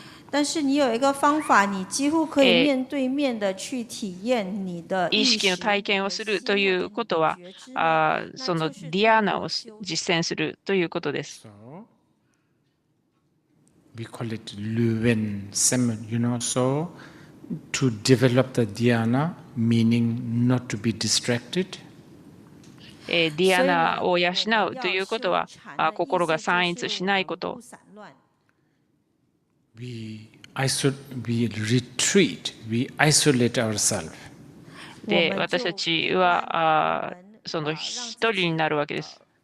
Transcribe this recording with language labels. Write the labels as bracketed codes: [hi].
[zh] 但是你有一个方法，你几乎可以面对面的去体验你的 [ja] 意識の体験をするということは、そのディアーナを実践するということです。 [en] We call it Luwen Sem, you know, so to develop the dhyana, meaning not to be distracted. [ja] ディアーナを養うということは、心が散逸しないこと。 [en] We retreat, we isolate ourselves. [ja] で、私たちはその一人になるわけです。